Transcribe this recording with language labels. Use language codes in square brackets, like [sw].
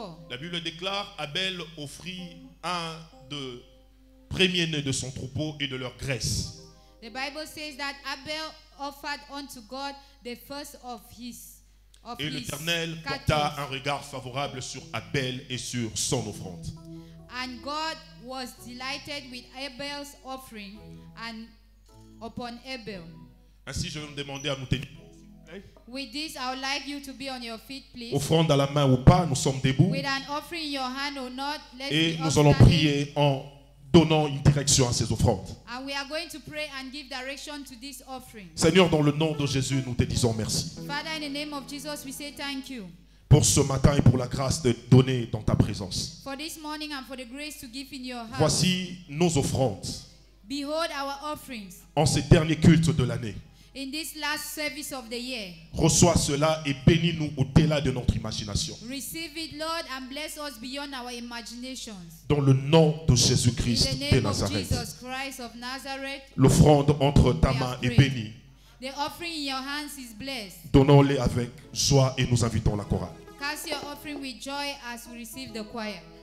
[fr] La Bible déclare, Abel offrit un de premier-né de son troupeau et de leur graisse. [en] The Bible says that Abel offered unto God the first of his. [fr] Et l'Éternel porta un regard favorable sur Abel et sur son offrande. [en] And God was delighted with Abel's offering and upon Abel. [fr] Ainsi, je vais me demander à nous tenir. [en] With this, I would like you to be on your feet, please. [fr] Offrande à la main ou pas, nous sommes debout. [en] With an offering in your hand or not, let's [fr] et [en] be [fr] nous allons prier en donnant une direction à ces offrandes. [en] And we are going to pray and give direction to this offering. [fr] Seigneur, dans le nom de Jésus, nous te disons merci. [en] Father, in the name of Jesus, we say thank you. [fr] Pour ce matin et pour la grâce de donner dans ta présence. [en] For this morning and for the grace to give in your house. [fr] Voici nos offrandes. [en] Behold our offerings. [fr] En ces derniers cultes de l'année. [en] In this last service of the year. [fr] Reçois cela et bénis-nous au-delà de notre imagination. [en] Receive it, Lord, and bless us beyond our imaginations. [fr] Dans le nom de Jésus-Christ de Nazareth. [en] Nazareth. [fr] L'offrande entre ta main est bénie. [en] The offering in your hands is blessed. [fr] Donnons-les avec joie et nous invitons la chorale. [en] Cast your offering with joy as we receive the choir.